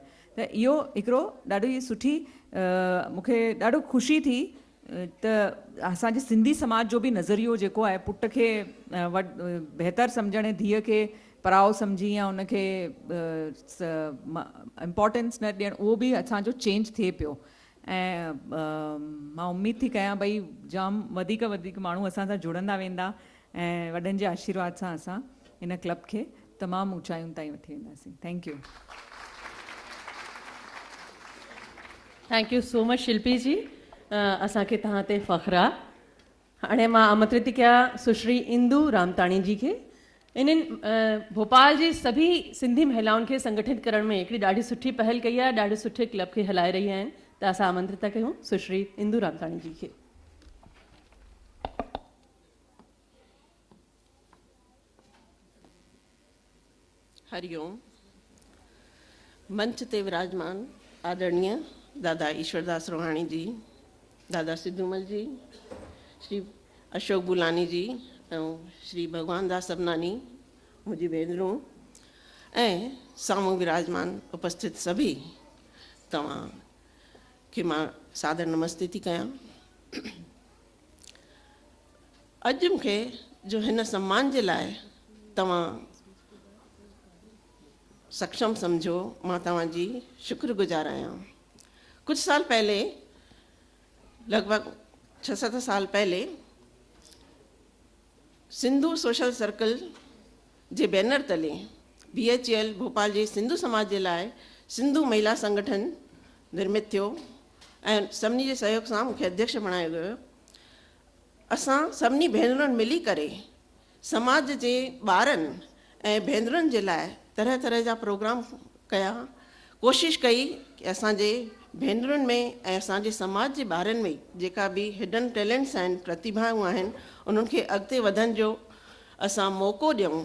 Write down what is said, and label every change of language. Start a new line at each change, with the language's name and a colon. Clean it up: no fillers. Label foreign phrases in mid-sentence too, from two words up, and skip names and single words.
Sindhi: त इहो हिकिड़ो ॾाढी सुठी मूंखे ॾाढो ख़ुशी थी त असांजे सिंधी समाज जो बि नज़रियो जेको आहे पुट खे बहितर सम्झण, धीउ खे पराओ सम्झी या उनखे इम्पोर्टेंस न ॾियणु, उहो बि असांजो चेंज थिए पियो। ऐं मां उमेद थी कयां भई जाम वधीक माण्हू असां सां जुड़ंदा वेंदा ऐं वॾनि जे आशीर्वाद सां असां इन क्लब खे तमामु ऊचाइयुनि ताईं वठी वेंदासीं।
English: Thank you. Thank you so much
Sindhi: शिल्पी जी, असांखे तव्हां ते फ़ख्रु आहे। हाणे मां आमंत्रित थी कयां सुश्री इंदू रामताणी जी खे। इन्हनि भोपाल जी सभी सिंधी महिलाउनि खे संगठित करण में हिकिड़ी ॾाढी सुठी पहल कई आहे, ॾाढे सुठे क्लब खे हलाए रही आहिनि। त असां आमंत्रित था कयूं सुश्री इंदू रामताणी जी खे। हरिओम। मंच ते विराजमान आदरणीय दादा ईश्वरदास रोहाणी जी, दादा सिद्धूमल जी, श्री अशोक बुलानी जी ऐं श्री भगवान दास सबनानी मुंहिंजी भेनरूं ऐं साम्हूं विराजमान उपस्थित सभी तव्हां खे मां सादर नमस्ते थी कयां। अॼु मूंखे जो हिन सम्मान जे लाइ तव्हां सक्षम समझो, मां तव्हांजी शुक्रगुज़ार आहियां।
Hindi: कुछ साल पहले, लगभग 6-7 साल पहले,
Sindhi: सिंधु सोशल सर्कल जे बैनर तले BHEL भोपाल जे सिंधु समाज जे लाइ सिंधु महिला संगठन निर्मित थियो ऐं सभिनी जे सहयोग सां मूंखे अध्यक्ष बणायो वियो। असां सभिनी भेनरुनि मिली करे समाज जे ॿारनि ऐं भेनरुनि जे लाइ तरह तरह जा प्रोग्राम कया। कोशिशि कई कि असांजे भेनरुनि में ऐं असांजे समाज जे ॿारनि में जेका बि
English: hidden talents
Sindhi: आहिनि, प्रतिभाऊं आहिनि, उन्हनि खे अॻिते वधण जो असां मौक़ो ॾियूं।